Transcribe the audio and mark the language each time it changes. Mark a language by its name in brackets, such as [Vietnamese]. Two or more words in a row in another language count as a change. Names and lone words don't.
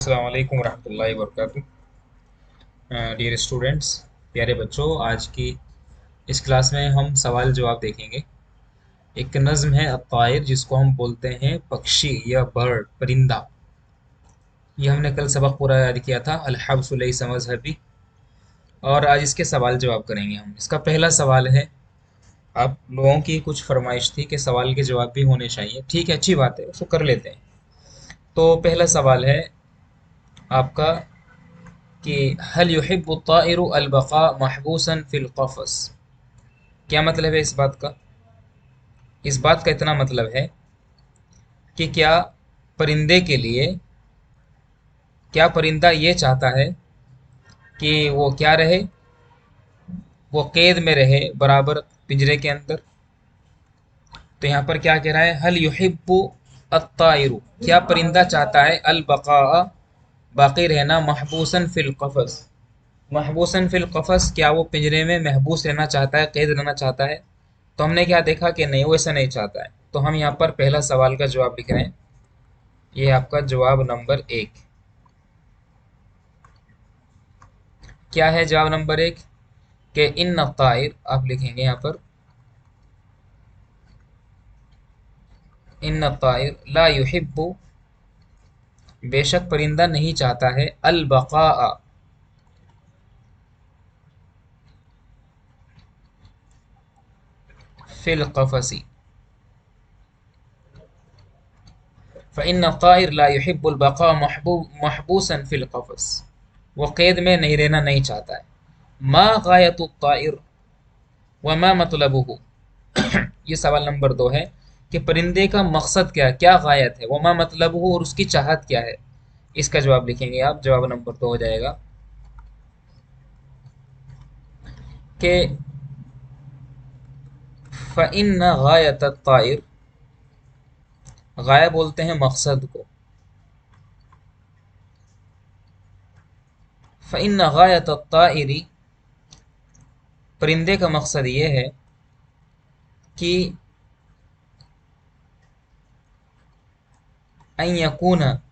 [Arabic] السلام عليكم ورحمة الله وبركاته. [Hindi] डियर स्टूडेंट्स, प्यारे बच्चों, आज की इस क्लास में हम सवाल जवाब देखेंगे। एक नज़्म है अत्तायर, जिसको हम बोलते हैं पक्षी या बर्ड, परिंदा। ये हमने कल सबक पूरा याद किया था, [Arabic] الحبس ليس مذهبي. [Hindi] और आज इसके सवाल जवाब करेंगे हम। इसका पहला सवाल है, आप लोगों की कुछ फरमाइश थी कि सवाल के जवाब भी होने चाहिए। ठीक है, अच्छी बात है, उसको कर लेते हैं। तो पहला सवाल है आपका कि [Arabic] هل يحب الطائر البقاء محبوسا في القفص. [Hindi] क्या मतलब है इस बात का? इस बात का इतना मतलब है कि परिंदे के लिए क्या परिंदा ये चाहता है कि वो क्या रहे, वो कैद में रहे बराबर पिंजरे के अंदर। तो यहाँ पर क्या कह रहा है, [Arabic] هل يحب الطائر, [Hindi] क्या परिंदा चाहता है [Arabic] البقاء, [Hindi] बाकी रहना, [Arabic] محبوسا في القفص، محبوسا في القفص, [Hindi] क्या वो पिंजरे में महबूस रहना चाहता है, कैद रहना चाहता है? तो हमने क्या देखा कि नहीं, वो ऐसा नहीं चाहता है। तो हम यहाँ पर पहला सवाल का जवाब लिख रहे हैं। ये आपका जवाब नंबर एक। क्या है जवाब नंबर एक? कि [Arabic] إن طائر, [Hindi] आप लिखेंगे यहाँ पर [Arabic] إن طائر لا يحب, [Hindi] बेशक परिंदा नहीं चाहता है, [Arabic] البقاء، في القفص, فإن الطائر لا يحب البقاء محبوسا في القفص, [Hindi] वो कैद में नहीं रहना नहीं चाहता है। [Arabic] ما غاية الطائر وما مطلوبه, [Hindi] ये सवाल नंबर दो है कि परिंदे का मकसद क्या है, क्या गायत है, [Arabic] وما مطلبه, [Hindi] और उसकी चाहत क्या है। इसका जवाब लिखेंगे आप, जवाब नंबर दो हो जाएगा कि [Arabic] فإن غاية الطائر, [Hindi] गाया बोलते हैं मकसद को, [Arabic] فإن غاية الطائر, [Hindi] परिंदे का मकसद ये है कि [Arabic] أن يكون